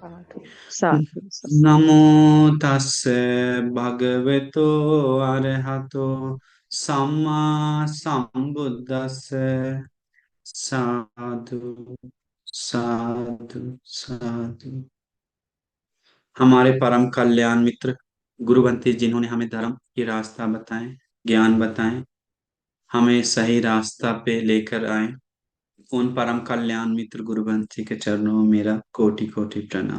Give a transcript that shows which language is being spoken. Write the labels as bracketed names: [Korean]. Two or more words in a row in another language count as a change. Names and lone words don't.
[Pali] साधु साधु। नमो तस्से भगवतो अरहतो सम्मा संबुद्दस्से। साधु साधु साधु। [Hindi] हमारे परम कल्याण मित्र गुरुवंती जिन्होंने हमें धर्म की रास्ता बताए, ज्ञान बताए, हमें सही रास्ता पे लेकर आए, उन परम कल्याण मित्र गुरुवंशी के चरणों में मेरा कोटि कोटि प्रणाम।